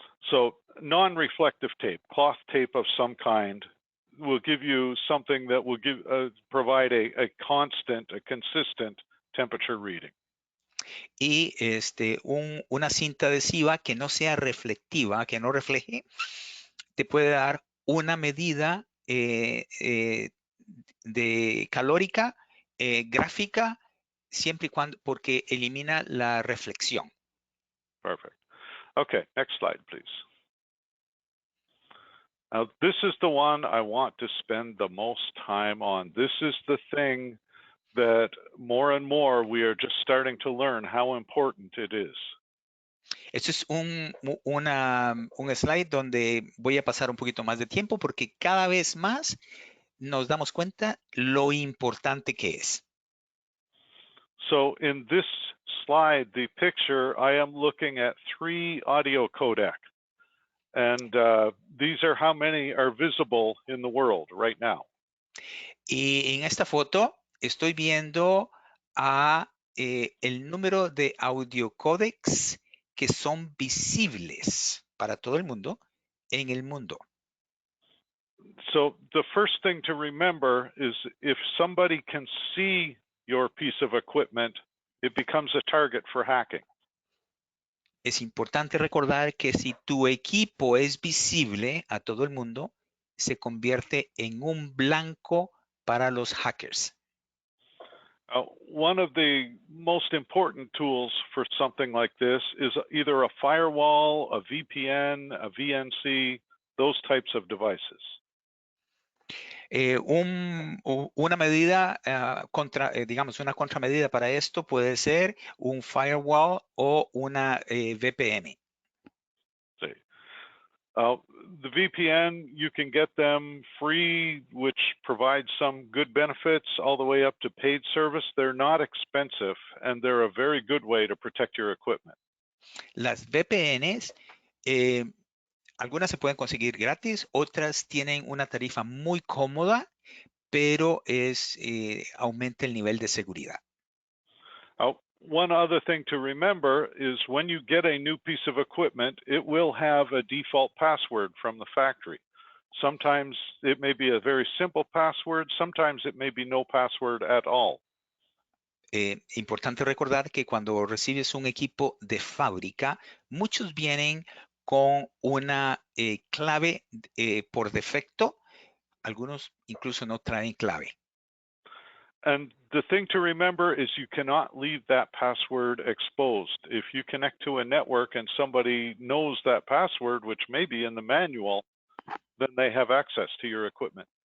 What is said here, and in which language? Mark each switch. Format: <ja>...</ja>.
<en>So non-reflective tape, cloth tape of some kind, will give you something that will provide a consistent temperature reading.</en> <es>Y una cinta adhesiva que no sea reflectiva, que no refleje, te puede dar una medida de calórica, gráfica, siempre y cuando, porque elimina la reflexión.</es> <en>Perfect. Okay, next slide, please. Now, this is the one I want to spend the most time on. This is the thing that more and more we are just starting to learn how important it is.</en> <es>Este es un slide donde voy a pasar un poquito más de tiempo porque cada vez más nos damos cuenta lo importante que es.</es> <en>So in this slide, the picture, I am looking at 3 audio codec. And these are how many are visible in the world right now.</en> <es>Y en esta foto estoy viendo el número de audio códecs que son visibles para todo el mundo en el mundo.</es> <en>So the first thing to remember is if somebody can see your piece of equipment, it becomes a target for hacking.</en> <es>Es importante recordar que si tu equipo es visible a todo el mundo, se convierte en un blanco para los hackers.</es> <en>One of the most important tools for something like this is either a firewall, a VPN, a VNC, those types of devices.</en> <es>Una medida digamos, una contramedida para esto puede ser un firewall o una VPN. Sí.</es> <en>The VPN, you can get them free, which provides some good benefits all the way up to paid service. They're not expensive, and they're a very good way to protect your equipment.</en> <es>Las VPNs, algunas se pueden conseguir gratis, otras tienen una tarifa muy cómoda, pero aumenta el nivel de seguridad.</es> <en>one other thing to remember is when you get a new piece of equipment, it will have a default password from the factory. Sometimes it may be a very simple password, sometimes it may be no password at all.</en> <es>Importante recordar que cuando recibes un equipo de fábrica, muchos vienen con una clave por defecto. Algunos incluso no traen clave.</es> <en>And the thing to remember is you cannot leave that password exposed. If you connect to a network and somebody knows that password, which may be in the manual, then they have access to your equipment.</en>